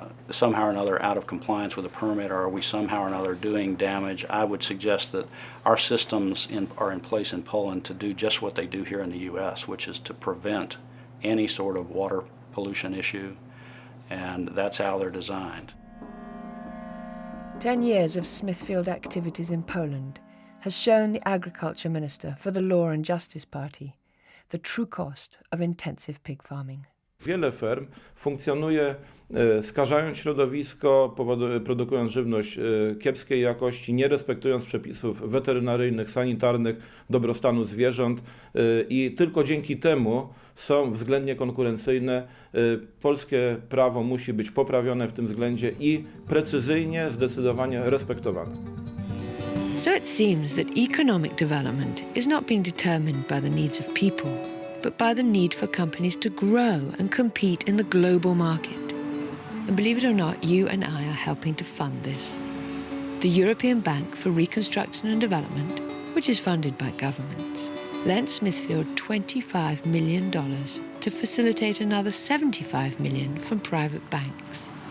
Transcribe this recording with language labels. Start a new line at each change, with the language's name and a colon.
English: somehow or another out of compliance with a permit, or are we somehow or another doing damage, I would suggest that our systems are in place in Poland to do just what they do here in the U.S., which is to prevent any sort of water pollution issue, and that's how they're designed. 10 years of Smithfield activities in Poland has shown the Agriculture Minister for the Law and Justice Party the true cost of intensive pig farming.
Polish: Wiele ferm funkcjonuje skażając środowisko, produkując żywność kiepskiej jakości, nie respektując przepisów weterynaryjnych, sanitarnych, dobrostanu zwierząt i tylko dzięki temu są względnie konkurencyjne. Polskie prawo musi być poprawione w tym względzie i precyzyjnie, zdecydowanie respektowane.
English: So it seems that economic development is not being determined by the needs of people, but by the need for companies to grow and compete in the global market. And believe it or not, you and I are helping to fund this. The European Bank for Reconstruction and Development, which is funded by governments, lent Smithfield $25 million to facilitate another $75 million from private banks.